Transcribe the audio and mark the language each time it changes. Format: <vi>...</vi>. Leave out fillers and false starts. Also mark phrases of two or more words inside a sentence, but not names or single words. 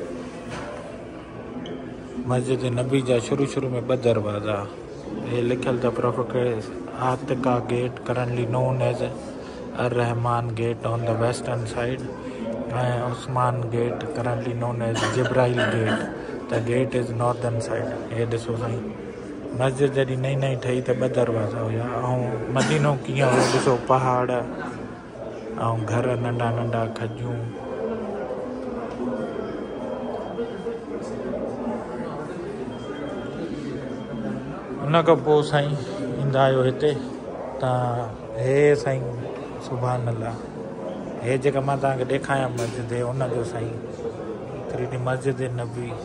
<sd>मस्जिद नबी जा शुरू में 2 दरवाज़ा ये लिखियल त</sd> <en>Prophet Atika gate currently known as Ar Rahman gate on the western side ऐं Usman gate currently known as Jibrail gate त The gate is northern side.</en> <sd>ये ॾिसो साईं मस्जिद जॾहिं नई नई ठही त 2 दरवाज़ा हुया ऐं मदीनो कीअं हुयो ॾिसो पहाड़ ऐं घर नंढा नंढा खजूं उन खां पोइ साईं ईंदा आहियो हिते तव्हां हे साईं सुभान अल्लाह हे जेका मां तव्हांखे ॾेखारियां मस्जिद हे उनजो साईं 3D मस्जिद नबी</sd>